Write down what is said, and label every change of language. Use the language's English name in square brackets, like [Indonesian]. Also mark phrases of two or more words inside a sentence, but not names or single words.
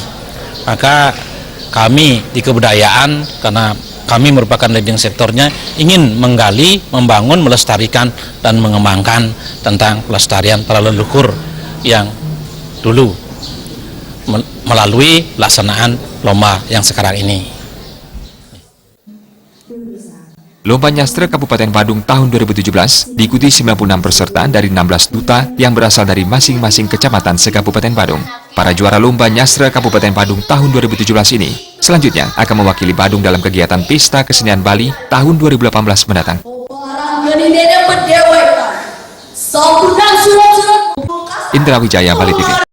[Indonesian] Maka kami di kebudayaan, karena kami merupakan leading sektornya, ingin menggali, membangun, melestarikan, dan mengembangkan tentang pelestarian para leluhur yang dulu melalui pelaksanaan lomba yang sekarang ini. Lomba Nyastra Kabupaten Badung tahun 2017 diikuti 96 peserta dari 16 duta yang berasal dari masing-masing kecamatan se-Kabupaten Badung. Para juara Lomba Nyastra Kabupaten Badung tahun 2017 ini selanjutnya akan mewakili Badung dalam kegiatan Pesta Kesenian Bali tahun 2018 mendatang. Indra Wijaya, Bali TV.